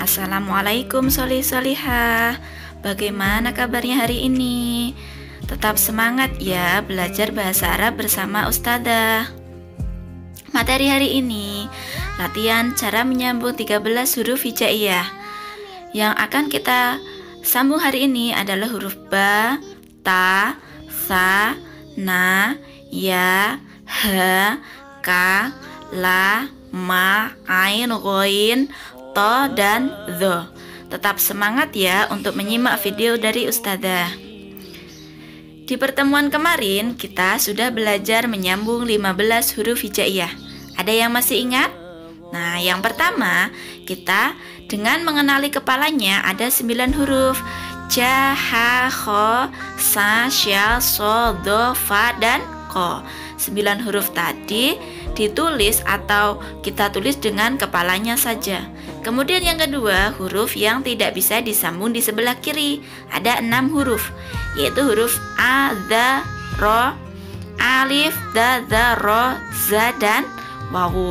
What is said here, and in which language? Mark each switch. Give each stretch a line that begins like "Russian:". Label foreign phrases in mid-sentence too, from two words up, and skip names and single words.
Indonesian: Assalamualaikum solih-solihah. Bagaimana kabarnya hari ini? Tetap semangat ya belajar Bahasa Arab bersama Ustadzah. Materi hari ini latihan cara menyambung 13 huruf hijaiyah. Yang akan kita sambung hari ini adalah huruf ba, ta, sa, na, ya, ha, ka, la, ma, ain, ghain, to, dan dho. Tetap semangat ya untuk menyimak video dari Ustadzah. Di pertemuan kemarin kita sudah belajar menyambung 15 huruf hijaiyah. Ada yang masih ingat? Nah, yang pertama kita dengan mengenali kepalanya ada 9 huruf. Ja, ha, kho, sa, sya, so, do, fa, dan ko. 9 huruf tadi ditulis atau kita tulis dengan kepalanya saja. Kemudian yang kedua, huruf yang tidak bisa disambung di sebelah kiri. Ada 6 huruf, yaitu huruf a, dha, ro, alif, da, dha, ro, za, dan wawu.